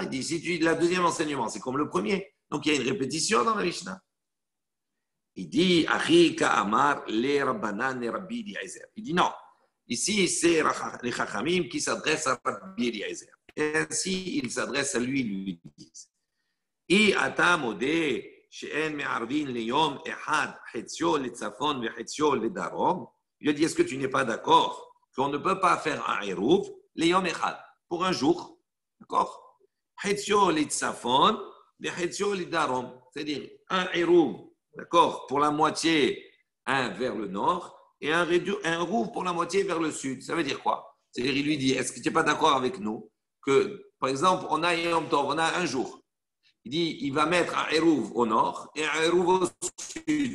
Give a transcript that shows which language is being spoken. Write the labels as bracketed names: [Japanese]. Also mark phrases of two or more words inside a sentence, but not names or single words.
[French] Il dit, si tu dis le deuxième enseignement, c'est comme le premier. Donc, il y a une répétition dans la Mishnah. Il dit, [Aramaic] הכי קאמר, [French] les Rabbanan et Rabbi Eliezer. Il dit non. Ici, c'est les Chachamim qui s'adressent à Rabbi Eliezer. Et ainsi, ils s'adressent à lui, lui disent. [Hebrew] אי אתה מודה שאין מערבין ליום אחד, חציו לצפון וחציו לדרום. [French] Il a dit, est-ce que tu n'es pas d'accord qu'on ne peut pas faire un eruv, [Hebrew] ליום אחד, [French] pour un jour, d'accord? [Hebrew] חציו לצפון וחציו לדרום. [French] C'est-à-dire, un eruv, d'accord, pour la moitié, un vers le nord, et un rouvre pour la moitié vers le sud. Ça veut dire quoi? C'est-à-dire, il lui dit, est-ce que tu n'es pas d'accord avec nous que, par exemple, on a Yom Tov, on a un jour. Il dit, il va mettre un eruv au nord et un eruv au sud.